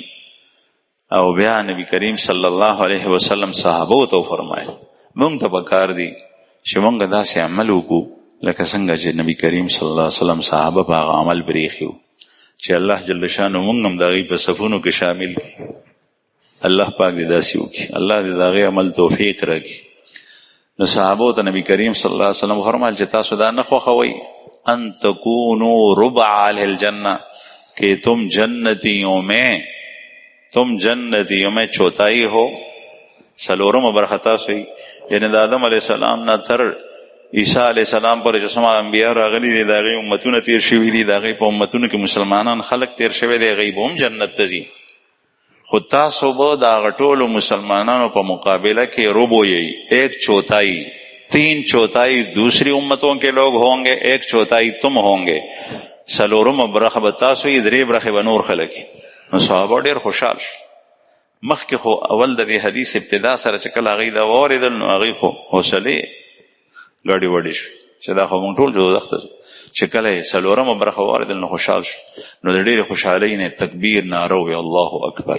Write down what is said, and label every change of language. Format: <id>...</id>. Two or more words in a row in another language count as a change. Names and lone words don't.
<ps>او بیا نبی کریم</ps> <ar>صلی الله علیه وسلم</ar> <ps>صحابو ته فرمایل مونږ ته پکار دي چې مونږ داسې عمل وکړو لکه څنګه چې نبی کریم</ps> <ar>صلی الله علیه وسلم</ar> <ps>صحابه په هغه عمل بریښي چې الله جل شانه مونږ هم د هغې په صفونو کې شامل کړي. الله پاک دې داسې وکړي، الله دې د هغې عمل توفیق راکړي. نو صحابو ته نبی کریم</ps> <ar>صلی الله علیه وسلم</ar> <ps>فرمایل چې تاسو دا نه خوښوئ</ps> <ar>ان تکونوا ربع اهل الجنه</ar> <ur>کہ تم جنتیوں میں چوتھائی ہو.</ur> <ps>سلورم برخه تاسو یعنی د آدم</ps> <ar>علیه السلام</ar> <ps>نه تر عیسی</ps> <ar>علیه السلام</ar> <ps>پر چې څومره انبیا راغلي دي د هغې امتونه تیر شوي دي، د هغې په امتونو کې مسلمانان خلق تیر شوی دی، هغوی به هم جنت ته ځي. خود تاسو به د هغه ټولو مسلمانانو په مقابله کې ربع یی، 1/4، 3/4</ps> <ur>دوسری امتوں کے لوگ ہوں گے، 1/4 تم ہوں گے.</ur> <ps>سلورم برخه به تاسو یې، 3 برخې به نور خلک. نو صحابه ډېر خوشحال شو. مخکې خو اول د دې حدیث ابتدا سره چې کله هغوی دا واورېدل نو هغوی خو حوصلې ګډې وډې شو چې دا خو موږ ټول دوزخ ته ځو. چې کله یې څلورمه برخه واورېدل نو خوشحال شو. نو د ډېرې خوشحالۍ نه تکبیر ناره ووی</ps> <ar>الله اکبر.</ar>